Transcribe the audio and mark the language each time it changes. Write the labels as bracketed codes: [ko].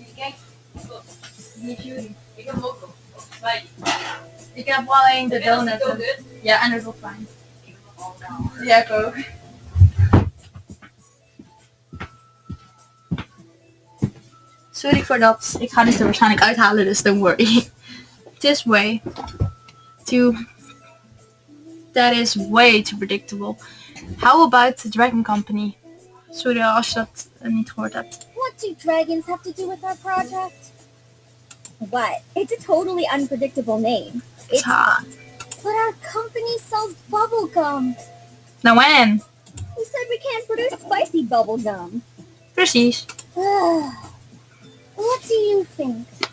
[nl] Kijk, niet jullie. Ik heb hem ook nog. Twee. Ik heb alleen de donut. Donut? Ja, en de dolfijn. Ik heb hem allemaal. Ja, ik ook. Sorry voor dat. Ik ga dit er waarschijnlijk uithalen, dus [en] don't worry. This way. That is way too predictable. How about the Dragon Company? [nl] Sorry als je dat niet gehoord hebt. [en] What do dragons have to do with our project? What? It's a totally unpredictable name. It's Ha. But our company sells bubblegum. [nl] Nou en? [en] Who said we can't produce spicy bubblegum? [nl] Precies. [en] What do you think?